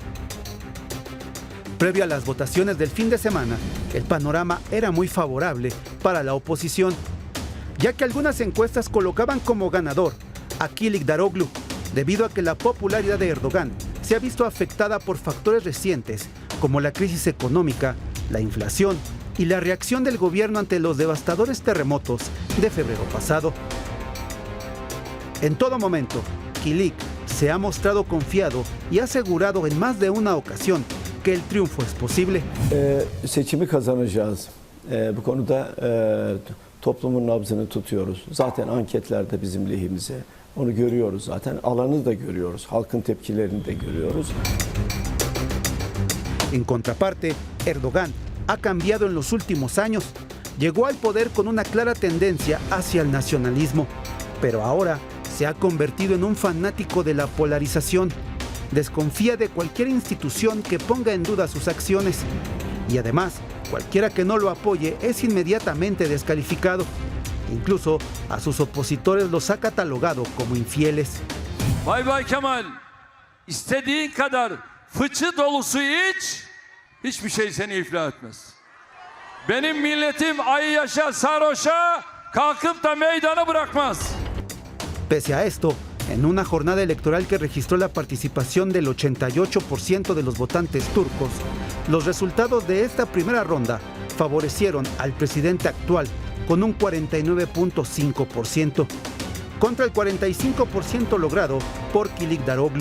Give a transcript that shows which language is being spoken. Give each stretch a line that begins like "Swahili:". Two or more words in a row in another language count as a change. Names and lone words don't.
Spanish: Previo a las votaciones del fin de semana, el panorama era muy favorable para la oposición, ya que algunas encuestas colocaban como ganador a Kılıçdaroğlu, debido a que la popularidad de Erdogan se ha visto afectada por factores recientes como la crisis económica, la inflación y la reacción del gobierno ante los devastadores terremotos de febrero pasado. En todo momento, Kılıç se ha mostrado confiado y ha asegurado en más de una ocasión que el triunfo es posible.
Turkish: Seçimi kazanacağız. Bu konuda toplumun nabzını tutuyoruz. Zaten anketler de bizim lehimize. Onu görüyoruz zaten. Alanı da görüyoruz. Halkın tepkilerini de görüyoruz.
Spanish: En contraparte, Erdogan ha cambiado en los últimos años. Llegó al poder con una clara tendencia hacia el nacionalismo, pero ahora se ha convertido en un fanático de la polarización. Desconfía de cualquier institución que ponga en duda sus acciones y además, cualquiera que no lo apoye es inmediatamente descalificado. Incluso a sus opositores los ha catalogado como infieles.
Turkish: Bay Bay Kemal, istediğin kadar fıçı dolusu iç, hiçbir şey seni iflah etmez. Benim milletim ayı yaşa sarhoşa kalkıp da meydanı bırakmaz.
Spanish: Pese a esto, en una jornada electoral que registró la participación del 88% de los votantes turcos, los resultados de esta primera ronda favorecieron al presidente actual con un 49.5%, contra el 45% logrado por Kılıçdaroğlu.